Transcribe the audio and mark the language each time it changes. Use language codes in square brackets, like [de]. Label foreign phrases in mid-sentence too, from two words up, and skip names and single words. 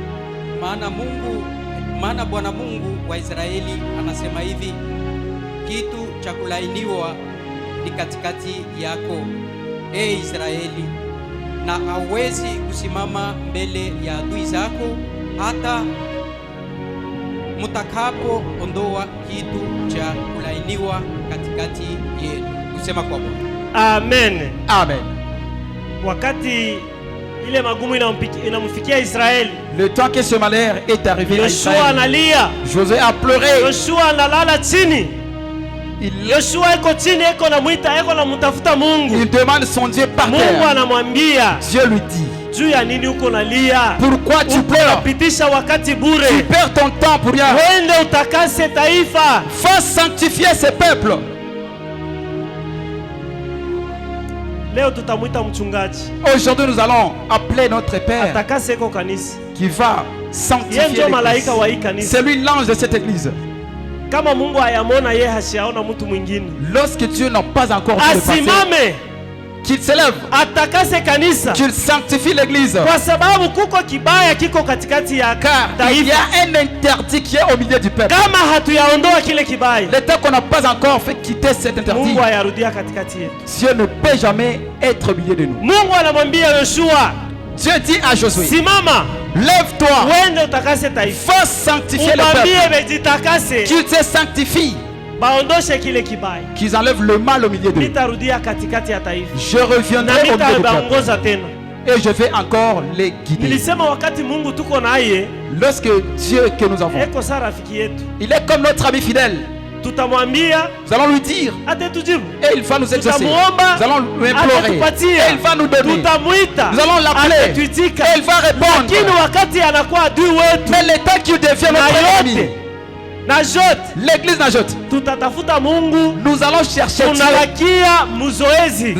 [sw] maana Bwana Mungu wa Israeli anasema hivi, kitu cha kulainiwa ni katikati yako, Israeli, na hawezi kusimama mbele ya adui zako hata mutakapo ondoa kitu cha kulainiwa katikati yenu. Kusema kwa Bwana. Amen. Amen. Wakati ile magumu inamfikia Israeli, [fr] le temps que ce malheur est arrivé à Israël, [sw] Yoshua analia, [fr] Josué a pleuré, [sw] Yoshua analala chini. Yoshua iko chini, iko namtafuta Mungu. [fr] Il demande son Dieu par terre. [sw] Mungu anamwambia, [fr] Dieu lui dit, [sw] juu ya nini uko nalia? [fr] Pourquoi tu pleures? [sw] Unapitisha wakati bure. [fr] Tu perds ton temps pour rien. [sw] Wende utakase taifa. [fr] Faut sanctifier ce peuple. [sw] Leo tutamuita mchungaji. [fr] Aujourd'hui nous allons appeler notre père [sw] atakase ko kanisa, [fr] qui va sanctifier l'église. C'est lui l'ange de cette église. [sw] Kama Mungu ayamona yeye hashaona mtu mwingine. [fr] Lorsque Dieu n'a pas encore vu le passé, [sw] asimame, [fr] qu'il s'élève, [sw] atakase kanisa, [fr] qu'il sanctifie l'église. [sw] Kwa sababu kuko kibaya kiko katikati ya [fr] car il y a un interdit qui est au milieu du peuple. [sw] Kama hatuyaondoa kile kibaya, [fr] le temps qu'on n'a pas encore fait quitter cet interdit, [sw] Mungu ayarudia katikati yetu. [fr] Dieu ne peut jamais être au milieu de nous. [sw] Mungu anamwambia Yoshua, [fr] Dieu dit à Josué, [sw] simama, [fr] lève-toi, [sw] wende utakase taifa, [fr] faut sanctifier le peuple, qu'ils se sanctifient, [sw] baondoshe kile kibaya, [fr] qu'ils enlèvent le mal au milieu d'eux. [sw] Nitarudia katikati ya taifa, [fr] je reviendrai au milieu du peuple et je vais encore les guider. [sw] Nilisema wakati Mungu tuko naye, [fr] lorsque Dieu que nous avons, [sw] eko sa rafiki yetu, [fr] il est comme notre ami fidèle. [sw] Tutamwambia, [fr] nous allons lui dire, et il va nous exaucer. Nous allons lui implorer, et il va nous donner. Nous allons l'appeler, et il va répondre. Mais l'état qui devient notre ennemi, l'église Najot, nous allons chercher Dieu.